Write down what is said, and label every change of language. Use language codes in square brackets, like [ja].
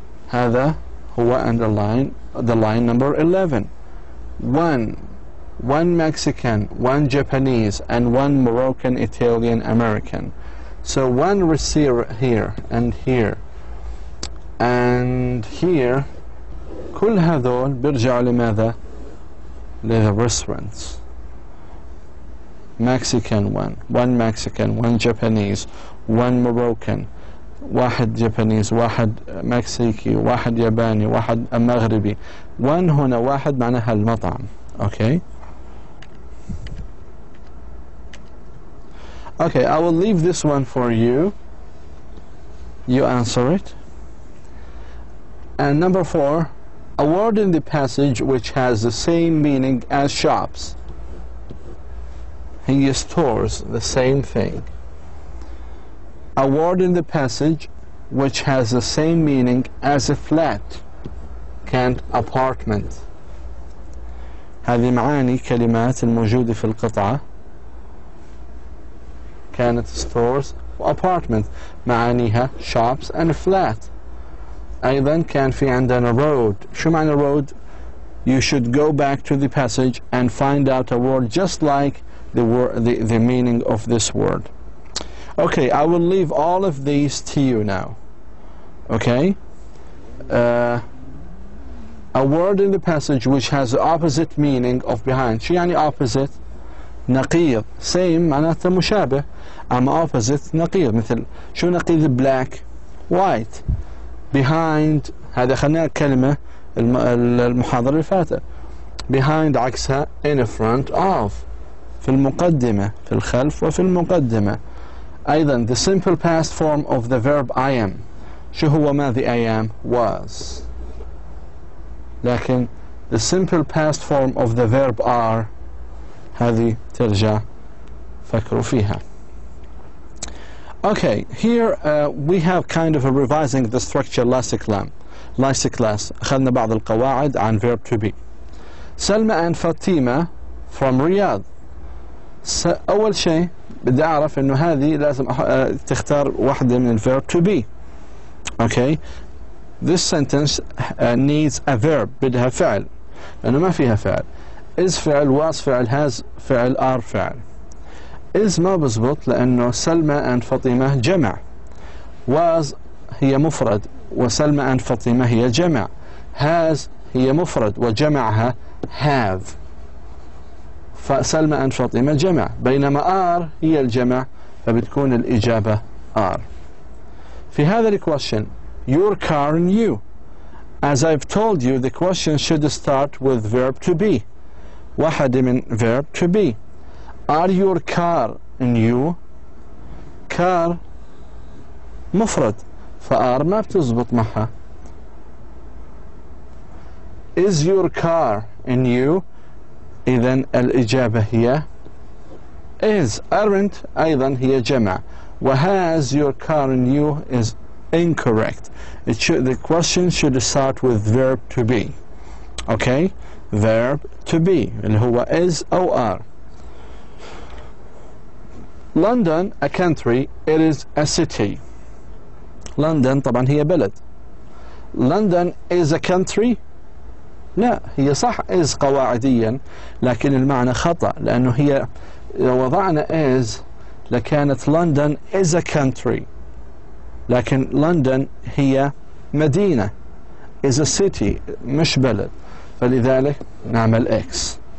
[ar] هذا هو [en] underline, the line number 11. One Mexican, one Japanese, and one Moroccan, Italian, American. So one receiver here and here and here. [ar] كل هذول بيرجعوا لماذا؟ [en] the restaurants. Mexican one Mexican, one Japanese, one Moroccan, [ar] واحد جابانيز، واحد مكسيكي، واحد ياباني، واحد مغربي. one هنا واحد معناها المطعم. [en] Okay? Okay, I will leave this one for you. You answer it. And number 4, a word in the passage which has the same meaning as shops. He stores the same thing. A word in the passage which has the same meaning as a flat, [ar] كانت [en] apartment. [ar] هذه معاني كلمات الموجودة في القطعة. [en] كانت stores و apartment، [ar] معانيها [en] shops and flat. [ar] أيضا كان في عندنا road. شو معنى [en] road؟ You should go back to the passage and find out a word just like the meaning of this word. Okay, I will leave all of these to you now. Okay? A word in the passage which has the opposite meaning of behind. [ar] شو يعني opposite؟ نقيض. same معناته مشابه. أما opposite نقيض. مثل شو نقيض black؟ white. behind هذا خلينا كلمة المحاضرة اللي فاتت. [en] behind [ar] عكسها [en] in front of. [ar] في المقدمة، في الخلف وفي المقدمة. أيضا [en] the simple past form of the verb I am. [ar] شو هو ماضي [en] I am؟ was. [ar] لكن [en] the simple past form of the verb are [ar] هذه ترجع فكروا فيها. [en] Okay, here we have kind of a revising the structure last class. [ar] أخذنا بعض القواعد عن verb to be. [en] سلمى and Fatima from Riyadh. [ar] أول شيء بدي أعرف إنه هذه لازم تختار واحدة من verb to be. [en] Okay, this sentence needs a verb. [ar] بدها فعل لأنه ما فيها فعل. is فعل، was فعل، has فعل، are فعل. is ما بزبط لأنه سلمى and فاطمة جمع. was هي مفرد وسلمى and فاطمة هي جمع. has هي مفرد وجمعها have. فسلمى and فاطمة جمع، بينما are هي الجمع فبتكون الإجابة are. في هذا [en] الquestion your car and you. As I've told you, the question should start with verb to be. [ar] واحدة من [en] verb to be. Are your car and you؟ car [ar] مفرد فار ما بتزبط معها. [en] Is your car and you؟ [ar] إذن الإجابة هي [en] is. [ar] aren't أيضا هي جمع. [en] وhas your car and you is incorrect. The question should start with verb to be. Okay? verb to be [ar] اللي هو [en] is أو are. London a country, it is a city. [ar] London طبعا هي بلد. [en] London is a country. [ar] لا، هي صح is قواعديا لكن المعنى خطأ لأنه هي لو وضعنا is لكانت [en] London is a country [ar] لكن London هي مدينة [en] is a city [ar] مش بلد فلذلك نعمل X.